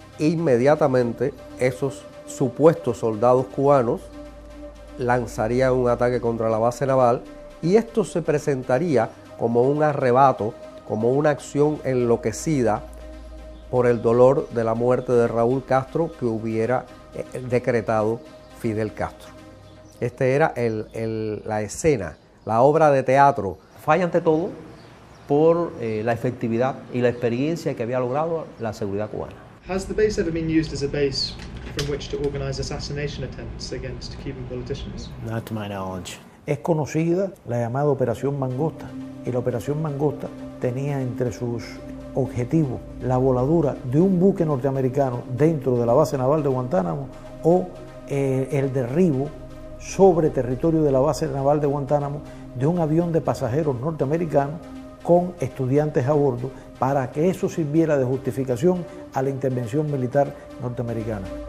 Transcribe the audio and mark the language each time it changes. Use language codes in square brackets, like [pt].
[es] Inmediatamente esos supuestos soldados cubanos lanzarían un ataque contra la base naval, y esto se presentaría como un arrebato, como una acción enloquecida por el dolor de la muerte de Raúl Castro que hubiera decretado Fidel Castro. Esta era la escena, la obra de teatro. Falla ante todo por la efectividad y la experiencia que había logrado la seguridad cubana. [en] Has the base ever been used as a base from which to organize assassination attempts against Cuban politicians? Not to my knowledge. [es] Es conocida la llamada Operación Mangosta, y la Operación Mangosta tenía entre sus objetivos la voladura de un buque norteamericano dentro de la base naval de Guantánamo o el derribo sobre territorio de la base naval de Guantánamo de un avión de pasajeros norteamericanos con estudiantes a bordo, para que eso sirviera de justificación a la intervención militar norteamericana.